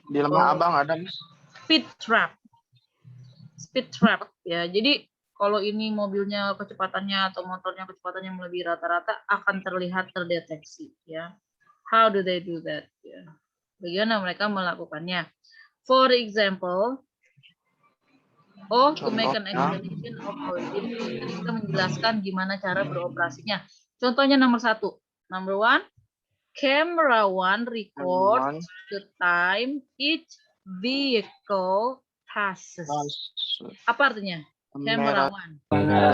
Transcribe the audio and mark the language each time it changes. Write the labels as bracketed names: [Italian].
[Indonesian] Di Lembah Abang ada, Miss. [English] speed trap [Indonesian] ya. Jadi kalau ini mobilnya kecepatannya atau motornya kecepatannya melebihi rata-rata akan terlihat terdeteksi ya. [English] How do they do that? [Indonesian] Ya. Bagaimana mereka melakukannya? [English] For example, to make an explanation of how it is. [Indonesian] Jadi kita menjelaskan gimana cara beroperasinya. Contohnya nomor 1. [English] Number 1, camera 1 records the time each vehicle passes. [Indonesian] Apa artinya? [English] Camera 1. [Indonesian] Kamera